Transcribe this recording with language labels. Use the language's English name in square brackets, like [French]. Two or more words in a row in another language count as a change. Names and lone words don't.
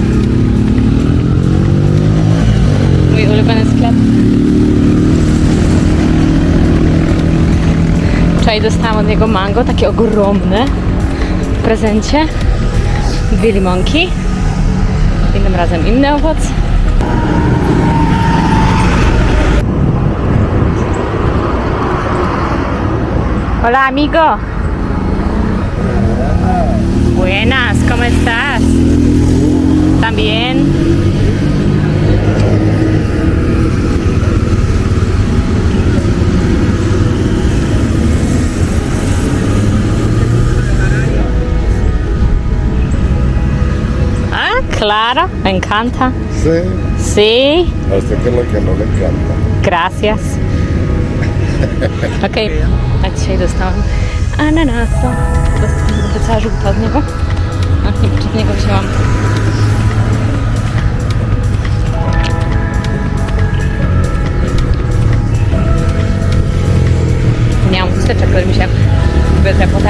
[Polish] Mój ulubiony sklep. Wczoraj dostałam od niego mango, takie ogromne, w prezencie. 2 limonki. Innym razem inny owoc. [Spanish] Hola, amigo. Buenas, ¿cómo estás? ¿También? Ah, claro, me encanta. Sí. Sí, A usted que es lo que no le encanta. gracias. [Polish] Okej, a dzisiaj dostałam ananasa. To cała żółta od niego. A niepotrzebnego wzięłam. Nie mam chusteczek, ale mi się wytrę potem.